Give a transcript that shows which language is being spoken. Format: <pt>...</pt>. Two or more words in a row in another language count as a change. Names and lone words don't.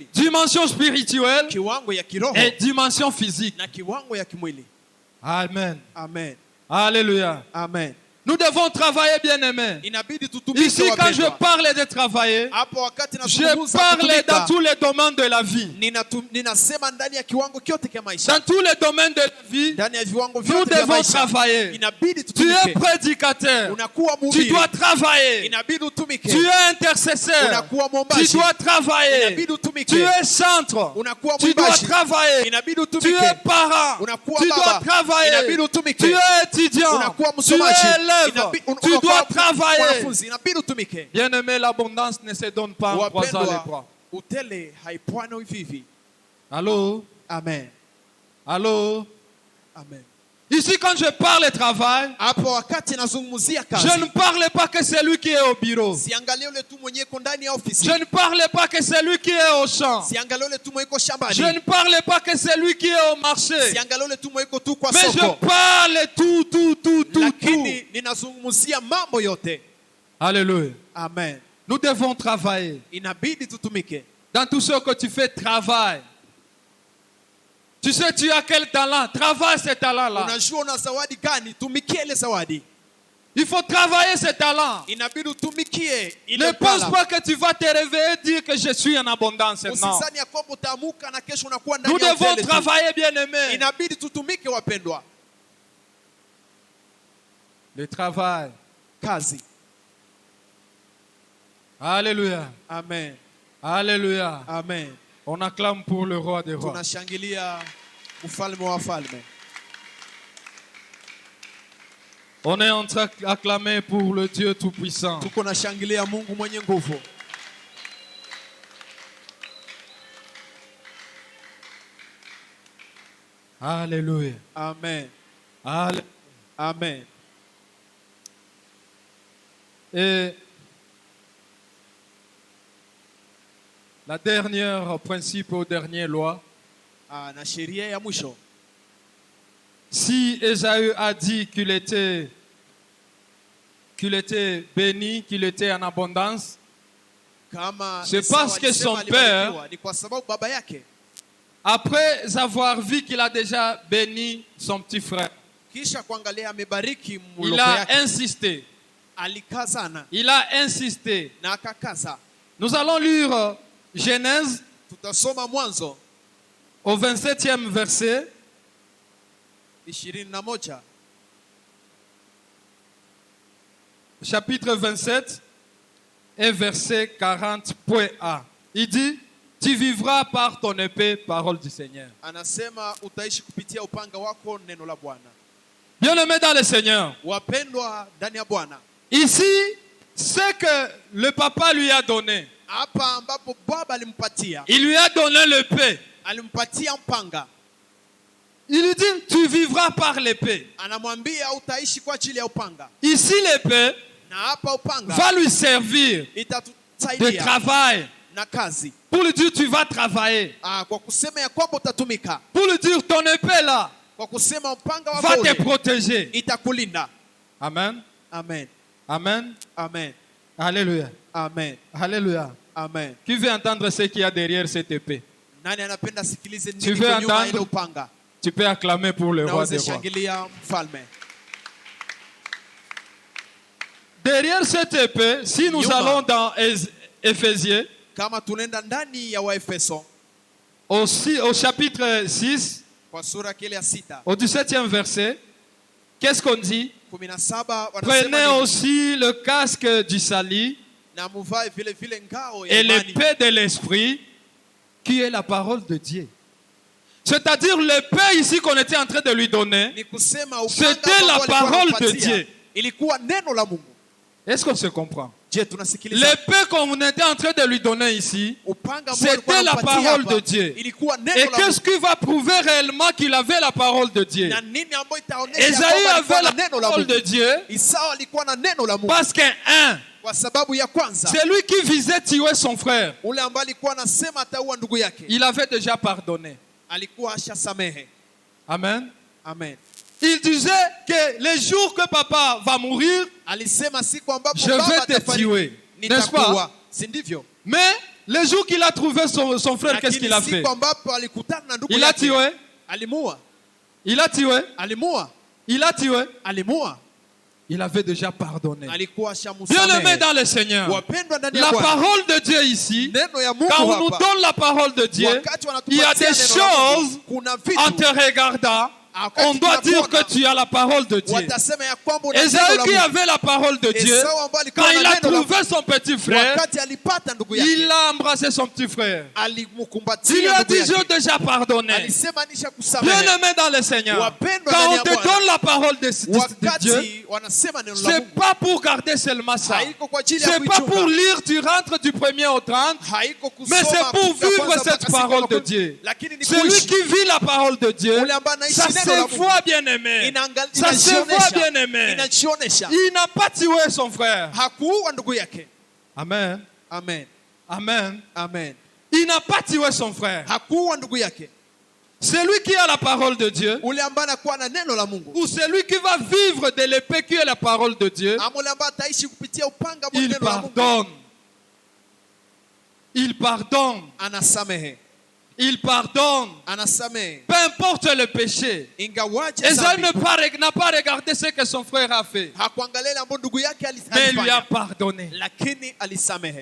<fr>Dimension spirituelle</fr> <sw>Kiwango ya kiroho</sw> <fr>et dimension physique.</fr> <sw>na kiwango ya kimwili. Amen. Amen.</sw> <fr>Alléluia. Amen. Nous devons travailler, bien-aimés.</fr> <sw>Inabidi tutumike</sw> <fr>Ici, quand je</fr> <sw>wapendwa.</sw> <fr>parle de travailler,</fr> <sw>Hapo wakati</sw> <fr>je</fr> <sw>nazungumza</sw> <fr>parle</fr> <sw>kutumika,</sw> <fr>dans tous les domaines de la vie.</fr> <sw>ninasema ndani ya kiwango kyote cha maisha.</sw> <fr>Dans tous les domaines de la vie,</fr> <sw>Ndani ya viwango</sw> <fr>nous</fr> <sw>vyote vya</sw> <fr>devons</fr> <sw>maisha.</sw> <fr>travailler.</fr> <sw>Inabidi</sw> <fr>Tu es</fr> <sw>tutumike.</sw> <fr>prédicateur.</fr> <sw>Unakuwa</sw> <fr>Tu</fr> <sw>mhubiri.</sw> <fr>dois travailler.</fr> <sw>Inabidi utumike.</sw> <fr>Tu es intercesseur.</fr> <sw>Unakuwa</sw> <fr>Tu</fr> <sw>mwombaji.</sw> <fr>dois travailler.</fr> <sw>Inabidi utumike.</sw> <fr>Tu es centre.</fr> <sw>Unakuwa</sw> <fr>Tu dois</fr> <sw>mwimbaji.</sw> <fr>travailler.</fr> <sw>Inabidi</sw> <fr>Tu</fr> <sw>utumike.</sw> <fr>es parent.</fr> <sw>Unakuwa</sw> <fr>Tu dois</fr> <sw>baba.</sw> <fr>travailler.</fr> <sw>Inabidi utumike.</sw> <fr>Tu es étudiant.</fr> <sw>Unakuwa</sw> <fr>Tu</fr> <sw>msomaji.</sw> <fr>es élève. Tu dois</fr> <sw>Unakuwa</sw> <fr>travailler.</fr> <sw>mwanafunzi. Inabidi utumike.</sw> <fr>Bien-aimé, l'abondance ne se donne pas en croisant les bras.</fr> <sw>Wapendwa, utele haipwana hivi.</sw> <fr>Allô? Amen. Allô? Amen. Ici, quand je parle de travail,</fr> <sw>Hapo wakati nazungumzia kazi.</sw> <fr>je ne parle pas que celui qui est au bureau.</fr> <sw>Siangalie yule tu mwenye iko ndani ya ofisi.</sw> <fr>Je ne parle pas que celui qui est au champ.</fr> <sw>Siangalie yule tu mwenye iko shambani.</sw> <fr>Je ne parle pas que celui qui est au marché.</fr> <sw>Siangalie yule tu mwenye iko tu kwa</sw> <fr>Mais je</fr> <sw>soko.</sw> <fr>parle tout.</fr> <sw>Lakini ninazungumzia mambo yote.</sw> <fr>Alléluia. Amen. Nous devons travailler.</fr> <sw>Inabidi tutumike.</sw> <fr>Dans tout ce que tu fais, travaille. Tu sais, tu as quel talent? Travaille ce talent-là.</fr> <sw>Unajua una zawadi gani? Tumikie ile zawadi.</sw> <fr>Il faut travailler ce talent.</fr> <sw>Inabidi utumikie ile</sw> <fr>Ne pense</fr> <sw>pala.</sw> <fr>pas que tu vas te réveiller et dire que je suis en abondance. Non.</fr> <sw>Usisani ya kwamba utaamuka na kesho unakuwa</sw> <fr>Nous</fr> <sw>ndani ya</sw> <fr>devons</fr> <sw>utele tu.</sw> <fr>travailler, bien-aimés.</fr> <sw>Inabidi tutumike wapendwa.</sw> <fr>Le travail.</fr> <sw>Kazi.</sw> <fr>Alléluia. Amen. Alléluia. Amen. On acclame pour le roi des rois.</fr> <sw>Tunashangilia mfalme wa wafalme.</sw> <fr>On est en train d'acclamer pour le Dieu Tout-Puissant.</fr> <sw>Tuko na shangilia Mungu mwenye nguvu.</sw> <fr>Alléluia. Amen. Alléluia. Amen. Et la dernière principe ou dernière loi,</fr> <sw>Na sheria ya mwisho.</sw> <fr>si Ésaü a dit qu'il était béni, qu'il était en abondance,</fr> <sw>Kama</sw> <fr>C'est</fr> <sw>Esau</sw> <fr>parce que</fr> <sw>alisema</sw> <fr>son</fr> <sw>alibarikiwa, ni kwa sababu baba yake</sw> <fr>après avoir vu qu'il a déjà béni son petit frère,</fr> <sw>kisha kuangalia amebariki</sw> <fr>il</fr> <sw>mloko</sw> <fr>a</fr> <sw>yake,</sw> <fr>insisté.</fr> <sw>alikazana</sw> <fr>Il a insisté.</fr> <sw>na akakaza.</sw> <fr>Nous allons lire Genèse</fr> <sw>Tutasoma Mwanzo</sw> <fr>au 27e verset. 21 Chapitre 27 et verset 40.a. Il dit, tu vivras par ton épée, parole du Seigneur.</fr> <sw>anasema utaishi kupitia upanga wako, neno la Bwana.</sw> <fr>Bien-aimé dans le Seigneur,</fr> <sw>Wapendwa ndani ya Bwana,</sw> <fr>ici, ce que le papa lui a donné,</fr> <sw>hapa ambapo baba alimpatia,</sw> <fr>il lui a donné l'épée.</fr> <sw>alimpatia mpanga,</sw> <fr>Il lui dit, tu vivras par l'épée.</fr> <sw>anamwambia utaishi kwa ajili ya upanga,</sw> <fr>Ici, l'épée</fr> <sw>na hapa upanga</sw> <fr>va lui servir de</fr> <sw>itatusaidia</sw> <fr>travail.</fr> <sw>na kazi.</sw> <fr>Pour lui dire, tu vas travailler.</fr> <sw>Kwa kusema ya kwamba utatumika,</sw> <fr>Pour lui dire, ton épée là</fr> <sw>kwa kusema upanga</sw> <fr>va</fr> <sw>wako</sw> <fr>te</fr> <sw>ule</sw> <fr>protéger.</fr> <sw>itakulinda. Amen. Amen. Amen. Amen.</sw> <fr>Alléluia. Amen. Alléluia. Amen. Qui veut entendre ce qu'il y a derrière cette épée?</fr> <sw>Nani anapenda sikilize</sw> <fr>Tu</fr> <sw>nini</sw> <fr>veux</fr> <sw>kwa nyuma</sw> <fr>entendre?</fr> <sw>ile upanga?</sw> <fr>Tu peux acclamer pour le roi</fr> <sw>Naweza</sw> <fr>des rois.</fr> <sw>shangilia mfalme.</sw> <fr>Derrière cette épée, si nous</fr> <sw>Nyuma.</sw> <fr>allons dans Éphésiens,</fr> <sw>Kama tunaenda ndani ya Waefeso</sw> <fr>au chapitre 6,</fr> <sw>kwa sura kile ya 6</sw> <fr>au 17e verset, qu'est-ce qu'on dit? 17 Prenez</fr> <sw>wanasema nini?</sw> <fr>aussi le casque du salut</fr> <sw>Na muvae vile vile ngao ya</sw> <fr>et</fr> <sw>imani,</sw> <fr>l'épée de l'esprit, qui est la parole de Dieu. C'est-à-dire l'épée ici qu'on était en train de lui donner,</fr> <sw>ni kusema</sw> <fr>c'était</fr> <sw>upanga</sw> <fr>la</fr> <sw>ambao alikuwa</sw> <fr>parole de</fr> <sw>anampatia,</sw> <fr>Dieu.</fr> <sw>ilikuwa neno la Mungu.</sw> <fr>Est-ce qu'on se comprend?</fr> <sw>Je, tunasikiliza?</sw> <fr>L'épée qu'on était en train de lui donner ici,</fr> <sw>Upanga ambao alikuwa</sw> <fr>c'était la</fr> <sw>anampatia</sw> <fr>parole</fr> <sw>hapa,</sw> <fr>de Dieu.</fr> <sw>ilikuwa</sw> <fr>Et</fr> <sw>neno la</sw> <fr>qu'est-ce</fr> <sw>Mungu.</sw> <fr>qui va prouver réellement qu'il avait la parole de Dieu?</fr> <sw>Na nini ambayo itaonesha</sw> <fr>Esaïe</fr> <sw>kwamba alikuwa</sw> <fr>avait</fr> <sw>na</sw> <fr>la</fr> <sw>neno la</sw> <fr>parole de</fr> <sw>Mungu?</sw> <fr>Dieu</fr> <sw>Isao alikuwa na neno la Mungu</sw> <fr>parce qu'un,</fr> <sw>kwa sababu ya kwanza,</sw> <fr>c'est lui qui visait tuer son frère.</fr> <sw>ule ambaye alikuwa anasema ataua ndugu yake</sw> <fr>Il avait déjà pardonné.</fr> <sw>alikuwa ashasamehe. Amen. Amen.</sw> <fr>Il disait que les jours que papa va mourir,</fr> <sw>Alisema siku ambapo</sw> <fr>je</fr> <sw>baba</sw> <fr>vais te</fr> <sw>atafariki</sw> <fr>tuer. N'est-ce pas?</fr> <sw>nitakuua, si ndivyo?</sw> <fr>Mais le jour qu'il a trouvé son frère, qu'est-ce qu'il a</fr> <sw>Lakini</sw> <fr>fait?</fr> <sw>siku ambapo alikutana na ndugu</sw> <fr>Il a</fr> <sw>yake</sw> <fr>tué.</fr> <sw>alimuua,</sw> <fr>Il a tué.</fr> <sw>alimuua,</sw> <fr>Il a tué.</fr> <sw>alimuua.</sw> <fr>Il avait déjà pardonné.</fr> <sw>alikuwa</sw> <fr>Bien-aimé</fr> <sw>ashamusamehe.</sw> <fr>dans le Seigneur.</fr> <sw>Wapendwa ndani ya</sw> <fr>La</fr> <sw>Bwana,</sw> <fr>parole de Dieu ici,</fr> <sw>neno ya Mungu</sw> <fr>quand on nous</fr> <sw>hapa,</sw> <fr>donne la parole de Dieu,</fr> <sw>wakati</sw> <fr>il y a</fr> <sw>wanatupatia</sw> <fr>des</fr> <sw>neno la Mungu,</sw> <fr>choses,</fr> <sw>kuna</sw> <fr>en te</fr> <sw>vitu</sw> <fr>regardant,</fr> <sw>wakati</sw> <fr>on doit dire</fr> <sw>tunakuona,</sw> <fr>que tu as la parole de Dieu.</fr> <sw>watasema ya kwamba una neno</sw> <fr>Esaü</fr> <sw>la</sw> <fr>qui</fr> <sw>Mungu.</sw> <fr>avait la parole de Dieu,</fr> <sw>Esau ambaye alikuwa</sw> <fr>quand</fr> <sw>na</sw> <fr>il a</fr> <sw>neno la</sw> <fr>trouvé son petit frère,</fr> <sw>wakati alipata ndugu</sw> <fr>il</fr> <sw>yake,</sw> <fr>a embrassé son petit frère. Il lui</fr> <sw>alimkumbatia</sw> <fr>a</fr> <sw>ndugu</sw> <fr>dit, j'ai</fr> <sw>yake,</sw> <fr>déjà pardonné.</fr> <sw>alisema nisha kusamehe.</sw> <fr>Bien-aimé dans le Seigneur,</fr> <sw>Wapendwa</sw> <fr>quand</fr> <sw>ndani</sw> <fr>on</fr> <sw>ya</sw> <fr>te</fr> <sw>Bwana,</sw> <fr>donne la parole de Dieu,</fr> <sw>wakati wanasema neno la</sw> <fr>c'est</fr> <sw>Mungu,</sw> <fr>pas pour garder seulement ça.</fr> <sw>haiko kwa ajili ya</sw> <fr>C'est pas pour</fr> <sw>kuichunga,</sw> <fr>lire, tu rentres du 1er au 30.</fr> <sw>haiko</sw> <fr>Mais</fr> <sw>kusoma</sw> <fr>c'est pour</fr> <sw>kutoka</sw> <fr>vivre</fr> <sw>kwanza</sw> <fr>cette</fr> <sw>mpaka siku ya</sw> <fr>parole de</fr> <sw>makumi,</sw> <fr>Dieu.</fr> <sw>lakini ni</sw> <fr>Celui</fr> <sw>kuishi.</sw> <fr>qui vit la parole de Dieu,</fr> <sw>Ule ambaye anaishi</sw> <fr>ça</fr> <sw>neno</sw> <fr>se</fr> <sw>la Mungu,</sw> <fr>voit bien aimé. Ça se voit bien aimé.</fr> <sw>inajionesha.</sw> <fr>Il n'a pas tué son frère.</fr> <sw>Hakuua ndugu yake. Amen. Amen. Amen. Amen.</sw> <fr>Il n'a pas tué son frère.</fr> <sw>Hakuua ndugu yake.</sw> <fr>Celui qui a la parole de Dieu,</fr> <sw>Ule ambaye anakuwa na neno la Mungu,</sw> <fr>ou celui qui va vivre de l'épée qui est la parole de Dieu,</fr> <sw>ama ule ambaye ataishi kupitia upanga wa</sw> <fr>il</fr> <sw>neno la Mungu,</sw> <fr>pardonne. Il pardonne.</fr> <sw>anasamehe.</sw> <fr>Il pardonne.</fr> <sw>Anasamehe.</sw> <fr>Peu importe le péché.</fr> <sw>Ingawaje</sw> <fr>Esaü</fr> <sw>dhambi,</sw> <fr>n'a pas regardé ce que son frère a fait.</fr> <sw>hakuangalia ile ambayo ndugu yake</sw> <fr>Mais il lui a</fr> <sw>alifanya,</sw> <fr>pardonné.</fr> <sw>lakini alisamehe.</sw>